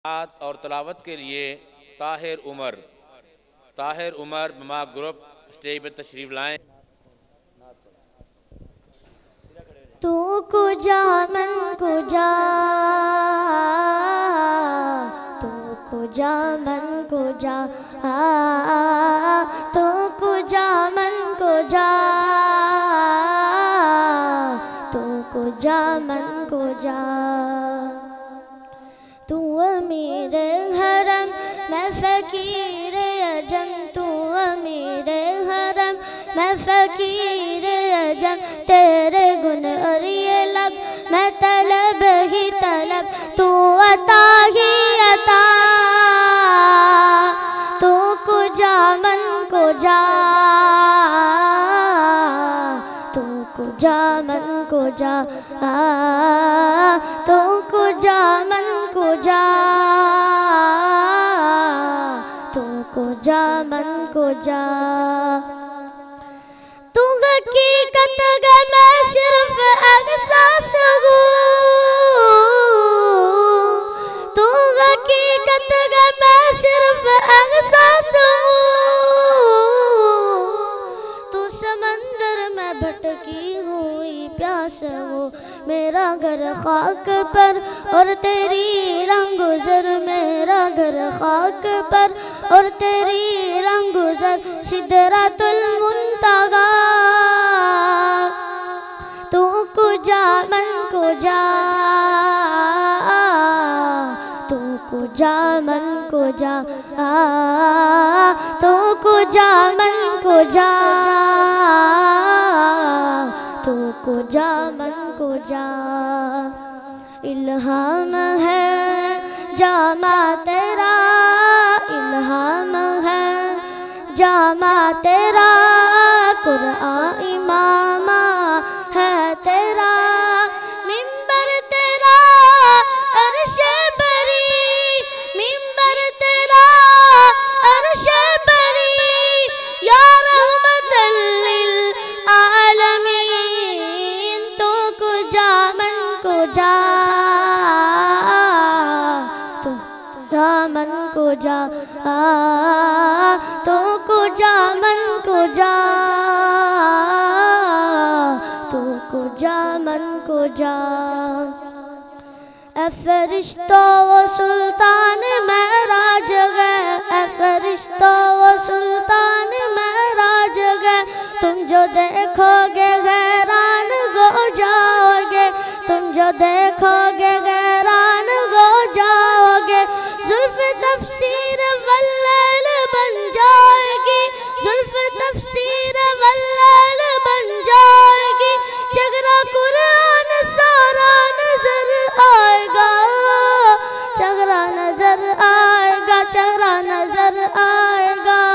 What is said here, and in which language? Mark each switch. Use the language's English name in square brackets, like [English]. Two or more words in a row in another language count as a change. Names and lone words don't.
[Urdu] اور تلاوت کے لیے طاہر عمر بما گروپ اسٹیج پہ تشریف لائیں۔ [Persian] تو کجا من کجا، تو کجا من کجا، تو کجا من کجا، تو کجا من کجا۔ [Urdu] تو امیر حرم میں فقیر عجم، تو امیر حرم میں فقیر عجم، تیرے گن اور یہ لب میں طلب ہی طلب، تو عطا ہی عطا۔ [Persian] تو کجا من کجا، تو کجا من کجا، تو کجا من کجا، تو کجا من کجا۔ [Urdu] تو حقیقت گر میں صرف احساس ہوں، تو حقیقت گر میں صرف احساس ہوں، تو سمندر میں بھٹکی ہوئی پیاس ہو، میرا گھر خاک پر اور تیری راہ گزر، میرا گھر خاک پر اور تیری راہ گزر، سدرۃ المنتہا۔ [Persian] تو کجا من کجا، تو کجا من کجا، تو کجا من کجا، تو کجا من کجا۔ [Urdu] الہام ہے جامع تیرا، الہام ہے جامع تیرا، قرآن امام ہے تیرا، منبر تیرا عرش بری، منبر تیرا عرش بری، [Arabic] یا رحمت للعالمین۔ [Persian] تو کجا من کجا، تو کجا من کجا، تو کجا من کجا، تو کجا من کجا۔ [Urdu] اے فرشتوں و سلطان معراج گئے، اے فرشتوں و سلطان معراج گئے، تم جو دیکھو گے حیران ہو جاؤ گے، تم جو دیکھو گے حیران ہو جاؤ گے، زلف تفسیر واللیل بن جائے گی، زلف تفسیر واللیل بن جائے گی، چہرہ قرآن سارا نظر آئے گا، چہرہ نظر آئے گا، چہرہ نظر آئے گا۔